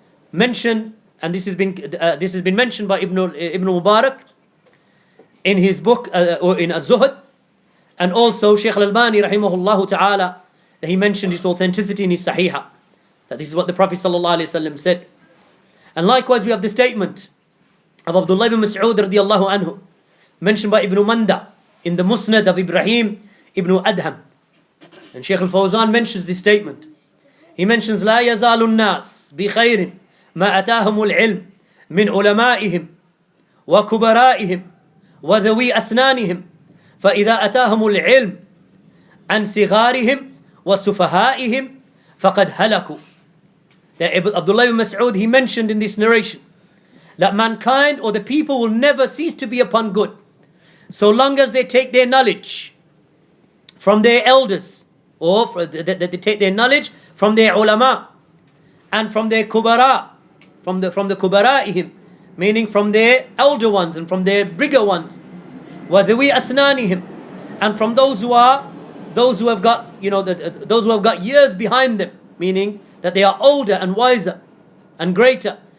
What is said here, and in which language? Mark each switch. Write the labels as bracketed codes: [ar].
[en] Mentioned, and this has been mentioned by Ibn Mubarak in his book or in Az-Zuhd, and also Shaykh al-Albani rahimahullah ta'ala, that he mentioned its authenticity in his Sahihah, that this is what the Prophet sallallahu alaihi wasallam said. And likewise we have the statement of Abdullah ibn Mas'ud radiyallahu anhu, mentioned by Ibn Manda in the Musnad of Ibrahim ibn Adham. And Shaykh al-Fawzan mentions this statement. He mentions, [ar] لا يزال الناس بخير ما أتاهم العلم من علمائهم وكبرائهم وذوي أسنانهم فإذا أتاهم العلم عن صغارهم وسفهائهم فقد هلكوا. [en] That Abdullah ibn Mas'ud, he mentioned in this narration that mankind or the people will never cease to be upon good so long as they take their knowledge from their elders, or that they take their knowledge from their ulama and from their kubara, from the kubara'ihim, meaning from their elder ones and from their bigger ones, [ar] وَذَوِي أَسْنَانِهِمْ, [en] and from those who have got those who have got years behind them, meaning that they are older and wiser and greater.